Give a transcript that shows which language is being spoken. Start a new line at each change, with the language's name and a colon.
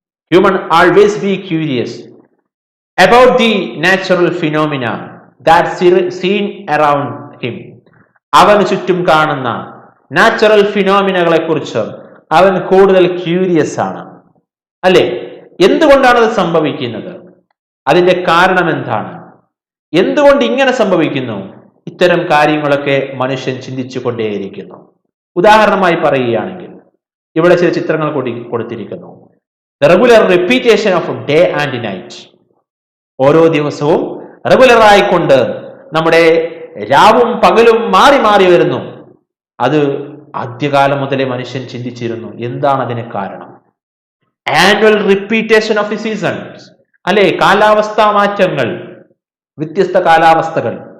English: Human always be curious about the natural phenomena that seen around him.
Malayalam: അവന് ചുറ്റും കാണുന്ന natural ഫിനോമിനകളെ കുറിച്ച് അവൻ കൂടുതൽ ക്യൂരിയസ് ആണ്, അല്ലെ? എന്തുകൊണ്ടാണ് അത് സംഭവിക്കുന്നത്, അതിന്റെ കാരണം എന്താണ്, എന്തുകൊണ്ട് ഇങ്ങനെ സംഭവിക്കുന്നു, ഇത്തരം കാര്യങ്ങളൊക്കെ മനുഷ്യൻ ചിന്തിച്ചു കൊണ്ടേയിരിക്കുന്നു. ഉദാഹരണമായി പറയുകയാണെങ്കിൽ ഇവിടെ ചില ചിത്രങ്ങൾ കൊടുത്തിരിക്കുന്നു.
English: The regular repetition of day and night.
Malayalam: ഓരോ ദിവസവും റെഗുലർ ആയിക്കൊണ്ട് നമ്മുടെ രാവും പകലും മാറി മാറി വരുന്നു. അത് ആദ്യകാലം മുതലേ മനുഷ്യൻ ചിന്തിച്ചിരുന്നു, എന്താണ് അതിന് കാരണം.
English: annual repetition of the seasons,
Malayalam: അല്ലെ? കാലാവസ്ഥാ മാറ്റങ്ങൾ, വ്യത്യസ്ത കാലാവസ്ഥകൾ.